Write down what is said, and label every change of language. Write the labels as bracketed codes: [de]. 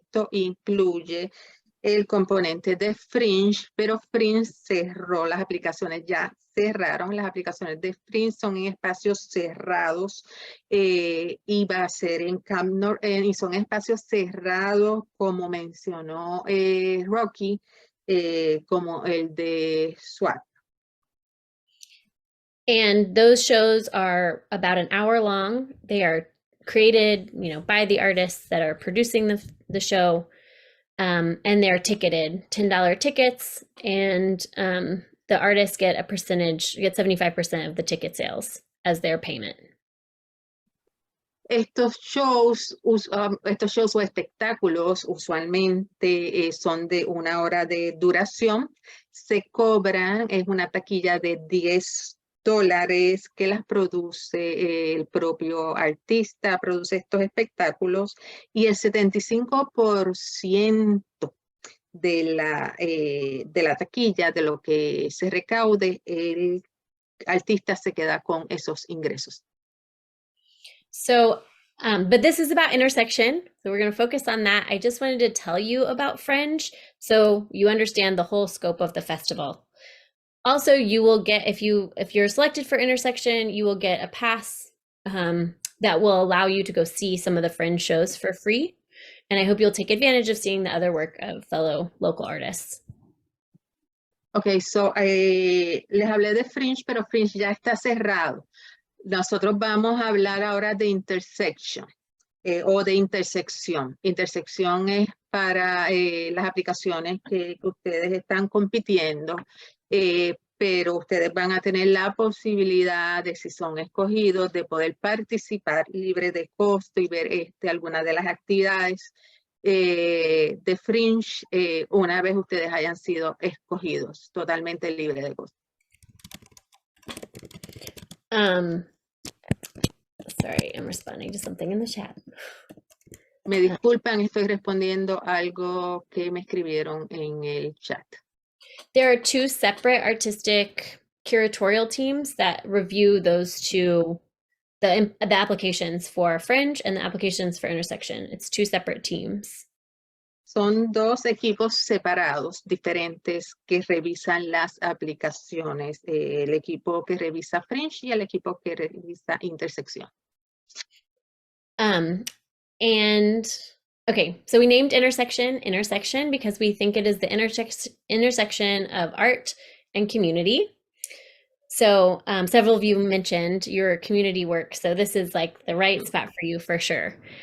[es] Esto incluye el componente de Fringe, pero Fringe cerró, las aplicaciones ya cerraron. Las aplicaciones de Fringe son en espacios cerrados y va a ser en Camp North End, y son espacios cerrados, como mencionó Rocky, como el de SWAT. [en] And those shows are about an hour long. They are created, by the artists that are producing the show, and they're ticketed, $10 tickets, and the artists get 75% of the ticket sales as their payment. [es] Estos shows o espectáculos usualmente son de 1 hora de duración. Se cobran, es una taquilla de $10 que las produce el propio artista, produce estos espectáculos, y el 75% de la taquilla, de lo que se recaude, el artista se queda con esos ingresos. [en] So, but this is about intersection, so we're going to focus on that. I just wanted to tell you about Fringe so you understand the whole scope of the festival. Also, you will get, if you're selected for intersection, you will get a pass that will allow you to go see some of the Fringe shows for free. And I hope you'll take advantage of seeing the other work of fellow local artists. [es] Okay, so les hablé de Fringe, pero Fringe ya está cerrado. Nosotros vamos a hablar ahora de intersection o de intersección. Intersección es para las aplicaciones que ustedes están compitiendo, pero ustedes van a tener la posibilidad de, si son escogidos, de poder participar libre de costo y ver algunas de las actividades de Fringe una vez ustedes hayan sido escogidos, totalmente libre de costo. [en] Sorry, I'm responding to something in the chat. [es] Me disculpan, estoy respondiendo algo que me escribieron en el chat. [en] There are 2 separate artistic curatorial teams that review those two, the applications for Fringe and the applications for intersection. It's 2 separate teams. [es] Son 2 equipos separados, diferentes, que revisan las aplicaciones. El equipo que revisa Fringe y el equipo que revisa intersección. [en] And okay, so we named intersection because we think it is the intersection of art and community. So several of you mentioned your community work, so this is like the right spot for you for sure.